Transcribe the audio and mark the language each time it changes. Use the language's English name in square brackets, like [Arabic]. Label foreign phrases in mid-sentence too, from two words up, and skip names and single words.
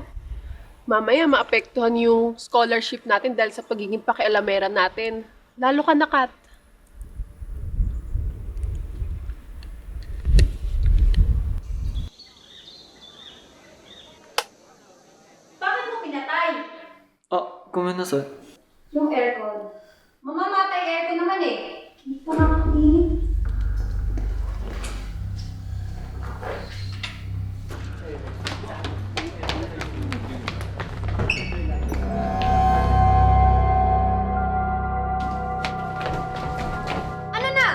[Filipino] Mamaya maapektuhan yung scholarship natin dahil sa pagiging pakialamera natin. Lalo ka na, Kat. Bakit mo pinatay? [Japanese] あ、ごめんなさい。 [Filipino] Yung aircon. Mamamatay aircon naman eh. Hindi pa nakakainit. Ano na?